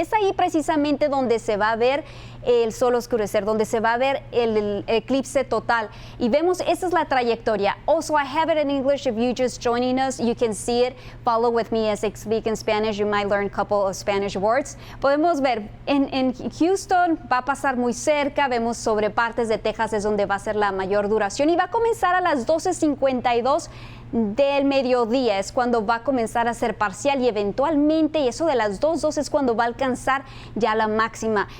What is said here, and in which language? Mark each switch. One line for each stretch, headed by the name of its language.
Spanish: Y es ahí precisamente donde se va a ver el sol oscurecer, donde se va a ver el eclipse total. Y vemos, esa es la trayectoria.
English: Also, I have it in English. If you just joining us, you can see it. Follow with me as I speak in Spanish. You might learn a couple of Spanish words.
Spanish: Podemos ver, en Houston va a pasar muy cerca. Vemos sobre partes de Texas es donde va a ser la mayor duración. Y va a comenzar a las 12:52 del mediodía es cuando va a comenzar a ser parcial y eventualmente, y eso de las 2:12 es cuando va a alcanzar ya la máxima.